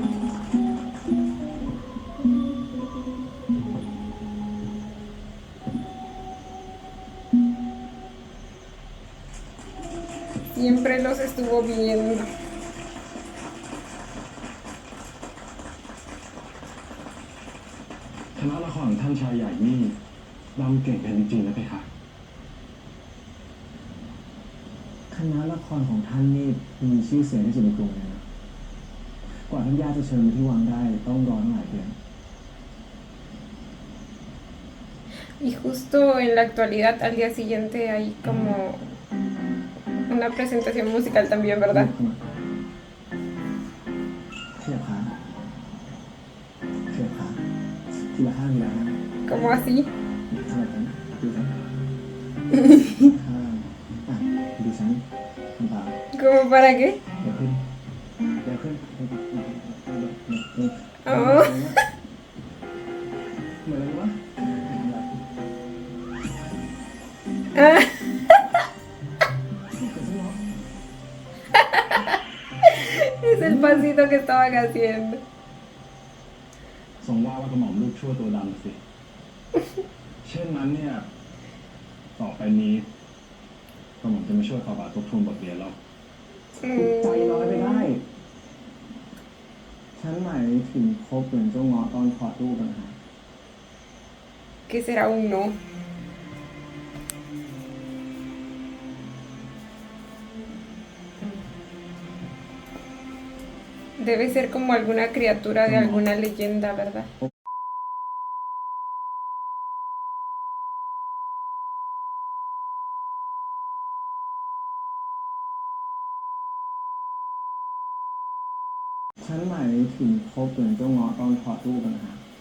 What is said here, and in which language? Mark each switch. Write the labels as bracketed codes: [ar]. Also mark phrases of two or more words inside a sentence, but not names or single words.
[es] Siempre los estuvo viendo. [th] คณะละครของท่านชายใหญ่นี่รำเก่งกันจริงๆนะเพคะคณะละครของท่านนี่มีชื่อเสียงที่สุดในกรุงเลยนะกว่าท่านย่าจะเชิญมาที่วังได้ต้องรอตั้งหลายเดือน [es] Y justo en la actualidad, al día siguiente, hay como una presentación musical también, ¿verdad? [th] ขยับขาขยับขาทีละข้างทีละข้าง [es] Como así. [th] ทำแบบนั้นดูฉันข้างอ่ะดูฉันทำตาม [es] ¿Como para qué? [th] เดี๋ยวขึ้นเดี๋ยวขึ้น Oh. เหมือนอะไรวะ Ah. [es] Es el pasito que estaban haciendo. [th] ทรงว่ากระหม่อมลูกชั่วตัวดำสิ เช่นนั้นเนี่ย ต่อไปนี้กระหม่อมจะไม่ช่วยฝ่าบาททบทวนบทเรียนแล้วใจน้อยไปได้ ฉันหมายถึงคบเหมือนเจ้าเงาะตอนถอดรูปนะฮะ [es] ¿Qué será un no? Debe ser como alguna criatura de alguna leyenda, ¿verdad? [th] ฉันหมายถึงคบเหมือนเจ้าเงาะตอนถอดรูปนะฮะ